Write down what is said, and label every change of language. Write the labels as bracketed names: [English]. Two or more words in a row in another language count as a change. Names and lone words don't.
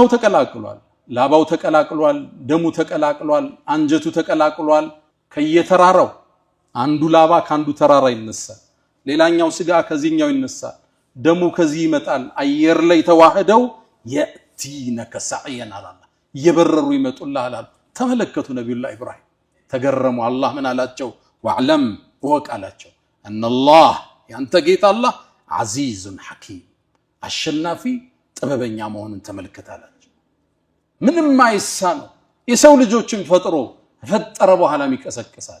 [Amharic] ተቀላቅሏል ላባው ተቀላቅሏል ደሙ ተቀላቅሏል አንጀቱ ተቀላቅሏል ከየተራራው አንዱ ላባ ካንዱ ተራራ ይነሳል ሌላኛው ስጋ ከዚህኛው ይነሳል ደሙ ከዚህ ይመጣል አየር ላይ ተዋህደው [Arabic] يأتينك سعيا [Amharic] አላህ እየበረሩ ይመጡልሃል ተመለከቱ ነብዩላህ ኢብራሂም ተገረሙ አላህ ምን አላቸው ወዕለም ወቃላቸው [Arabic] ان الله [Amharic] ያንተ ጌታ አላህ [Arabic] عزيز حكيم [Amharic] አሸናፊ ጥበበኛ መሆኑን ተመልከታላችሁ። ምንም አይሳነው የሰው ልጆችን ፈጥሮ ፈጠረ በኋላም ይቀሰቅሳል።